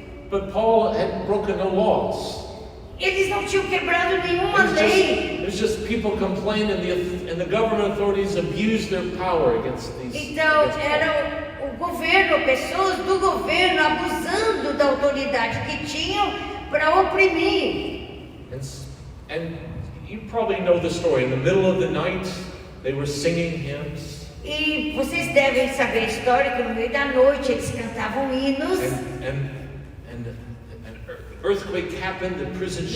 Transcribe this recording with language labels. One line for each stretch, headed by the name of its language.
English: But Paul had broken no laws.
Portuguese: Eles não tinham quebrado nenhuma lei.
English: It was just people complained, and the government authorities abused their power against these.
Portuguese: Então era o governo, pessoas do governo abusando da autoridade que tinham para oprimir.
English: And you probably know the story. In the middle of the night, they were singing hymns.
Portuguese: E vocês devem saber a história que no meio da noite eles cantavam hinos.
English: And an earthquake happened, the prison shook.